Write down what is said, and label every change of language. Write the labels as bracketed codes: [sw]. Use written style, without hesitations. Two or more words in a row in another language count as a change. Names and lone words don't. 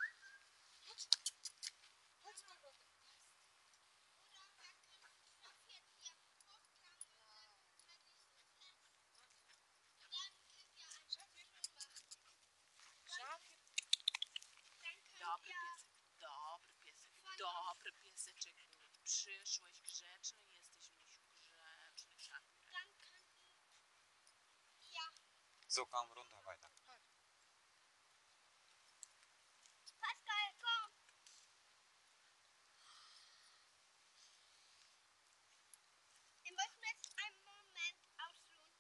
[de] Halt's mal runter. Oder wir können Sophie hier hochtragen und dann halte ich sie fest. Dann können wir einen Schafie machen. Schafir. Dann können [pl] Dobry [de] wir [pl] piesek. Dobry pieseczek. Przyszłeś grzeczny, jesteś misiu grzeczny. Szafir. [de] Dann könnten ja. So, komm runter weiter. Pascal, komm. Wir müssen jetzt einen Moment ausruhen.